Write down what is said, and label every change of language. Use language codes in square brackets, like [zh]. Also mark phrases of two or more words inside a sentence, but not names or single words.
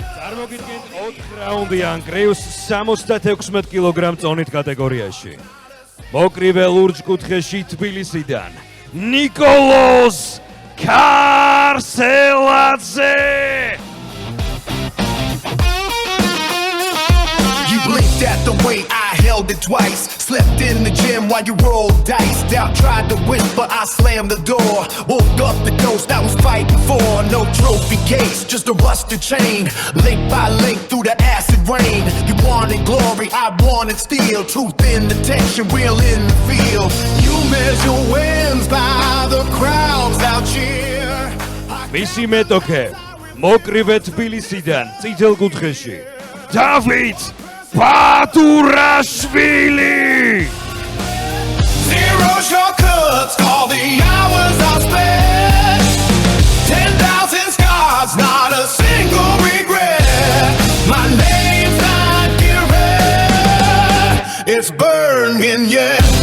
[ka] წარმოგიდგენთ 4 რაუნდიან კრივს 76 კილოგრამ წონით კატეგორიაში. მოკრივე ლურჯ კუთხეში თბილისიდან ნიკოლოზ კარსელაძე. [en] You blinked at the way I held it twice. Slept in the gym while you rolled dice. Doubt tried to whisper, I slammed the door. Woke up the ghost I was fighting for. No trophy case, just a rusted chain. Link by link through the acid rain. You wanted glory, I wanted steel. Truth in the tension, real in the field. You measure wins by the crowds out here. [ka] მისი მეტოქე მოკრივე თბილისიდან წითელ კუთხეში დავით ბადურაშვილი. [en] Zero shortcuts, all the hours I spent. 10,000 scars, not a single regret. My name's not given, it's burning yet.